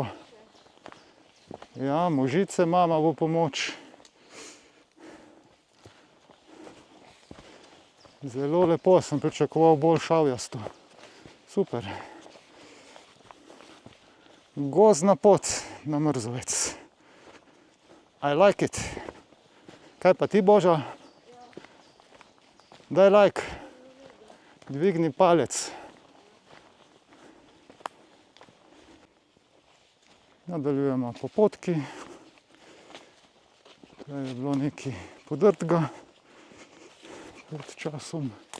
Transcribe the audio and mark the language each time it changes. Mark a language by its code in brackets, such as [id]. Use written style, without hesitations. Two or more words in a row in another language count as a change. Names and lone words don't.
[sl] Ja, možice mama v pomoč. Zelo lepo, sem pričakoval bolj šavjasto. Super. Gozdna pot na Mrzovec. [en] I like it. [sl] Kaj pa ti, Boža? Daj like. Dvigni palec. Nadaljujemo po potki. Tukaj je bilo nekaj podrtega pred časom.